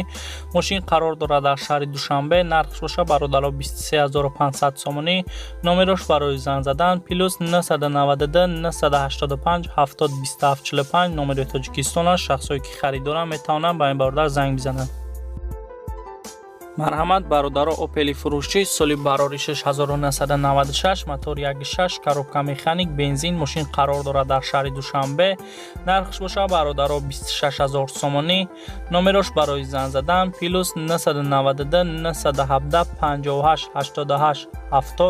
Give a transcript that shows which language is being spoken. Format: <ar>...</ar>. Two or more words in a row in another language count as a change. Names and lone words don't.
<fa>ماشین قرار دارد در شهر دوشنبه. نرخش باشه برادر 23500 سومانی. نمرش برای زنگ زدن پلوس 992 985 70 27 45. نمره تاجیکستان. شخصایی که خریدارن میتونن به این برادر زنگ بزنن.</fa> <tg>марҳамат бародаро опели фурӯшӣ соли барори 6996 мотори 1.6</tg> <ru>коробка механик</ru> <tg>бензин мошин қарор дорад дар шаҳри душанбе. нархш боша бародаро 26000 сомонӣ. номерош барои зан задан плюс 992 917 58 88 70.</tg>